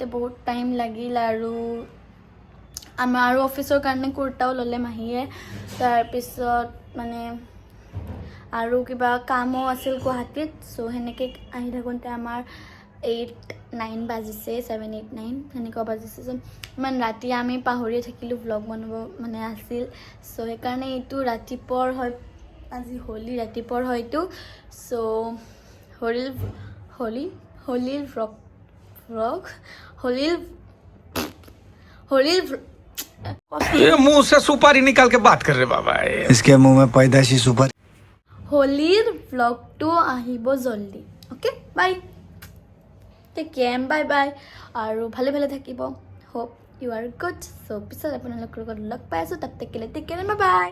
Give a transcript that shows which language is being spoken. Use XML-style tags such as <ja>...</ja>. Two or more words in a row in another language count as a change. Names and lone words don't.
<as>বহুত টাইম লাগিল আৰু আমাৰ আৰু অফিচৰ কাৰণে কুৰ্তাও ল'লে মাহীয়ে তাৰপিছত মানে আৰু কিবা কামো আছিল গুৱাহাটীত চ' সেনেকৈ আহি থাকোঁতে আমাৰ 8-9 বাজিছে 7-8-9 সেনেকুৱা বাজিছে চ' ইমান ৰাতি আমি পাহৰি থাকিলোঁ ব্লগ বনাব মানে আছিল চ' সেইকাৰণে এইটো ৰাতিপুৱাৰ হয় আজি হোলী ৰাতিপুৱাৰ হয়তো চ' হোলীৰ</as> <hi>ये मुंह से सुपारी निकाल के बात कर रहे बाबा इसके मुंह में पैदाइशी सुपर</hi> <as>হোলীৰ ব্লগটো আহিব জল্দি</as> <en>okay bye take care bye</en> <as>আৰু ভালে ভালে থাকিব</as> <en>hope you are good so'</en> <as>পিছত আপোনালোকৰ লগত লগ পাই আছোঁ তাত</as> <en>take care bye</en>